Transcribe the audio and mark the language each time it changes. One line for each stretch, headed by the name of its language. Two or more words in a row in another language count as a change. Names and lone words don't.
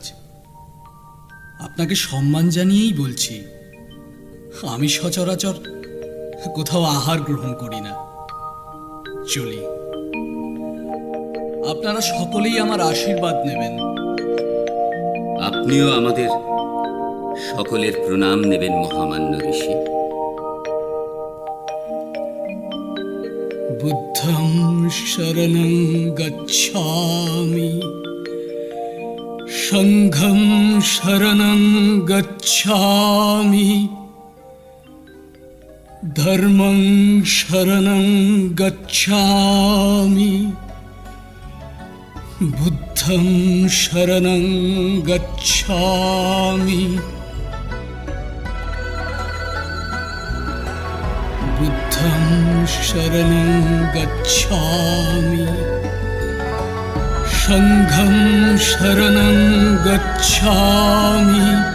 Bangla: আপনাকে সম্মান জানিয়েই বলছি, আমি সচরাচর কোথাও আহার গ্রহণ করি না। চলি। আপনারা সকলেই আমার আশীর্বাদ নেবেন। আপনিও আমাদের সকলের প্রণাম নেবেন মহামান্য ঋষি।
Pali: বুদ্ধং শরণং গচ্ছামি, সংঘং শরণং গচ্ছামি, ধর্মং শরণং গচ্ছামি, বুদ্ধং শরণং গচ্ছামি, বুদ্ধং শরণং গচ্ছামি, সংঘং শরণং গচ্ছামি,